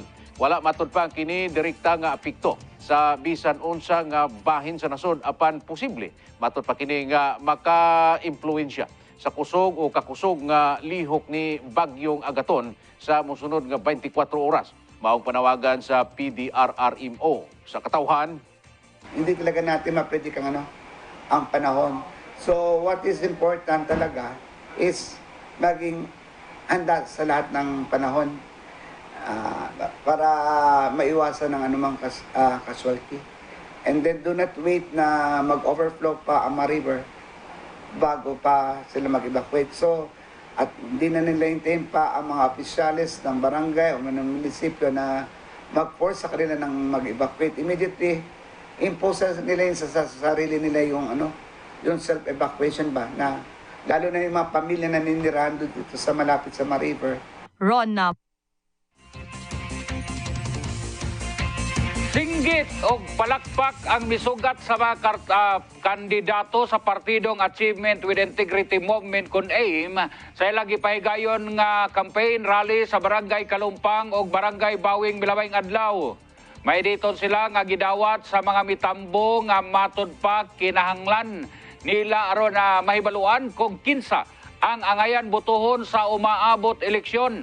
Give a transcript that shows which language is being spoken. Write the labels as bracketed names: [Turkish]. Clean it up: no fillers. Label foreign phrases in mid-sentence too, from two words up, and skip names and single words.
[Cebuano] Wala matod pa kini direkta nga apekto sa bisan unsa nga bahin sa nasod apan posible matod pa kini nga maka-impluwensya sa kusog o kakusog nga lihok ni bagyong Agaton sa mosunod nga 24 oras. Maong panawagan sa PDRRMO. Sa katawhan, [Filipino] hindi talaga natin mapredict ang panahon. [English] So what is important [Filipino] talaga is maging handa sa lahat ng panahon para maiwasan ng anumang casualty. [English] And then do not wait [Filipino] na mag-overflow pa ang river bago pa sila mag-evacuate. So, at hindi na nila hintayin pa ang mga opisyalis ng barangay o ng munisipyo na mag-force sa kanila ng mag-evacuate. Immediately, impose nila yun sa sarili nila yung self-evacuation ba na lalo na yung mga pamilya na ninirahan dito sa malapit sa River. Ron na [Cebuano] Singgit o palakpak ang misugat sa mga kandidato sa partidong Achievement with Integrity Movement kun AIM sa ilang gipahigayon nga [English] campaign rally [Cebuano] sa Barangay Kalumpang o Barangay Bawing Milawayng Adlaw. May dito sila nga gidawat sa mga mitambo nga matud pa kinahanglan nila aron na mahibaluan kung kinsa ang angayan botohon sa umaabot eleksyon.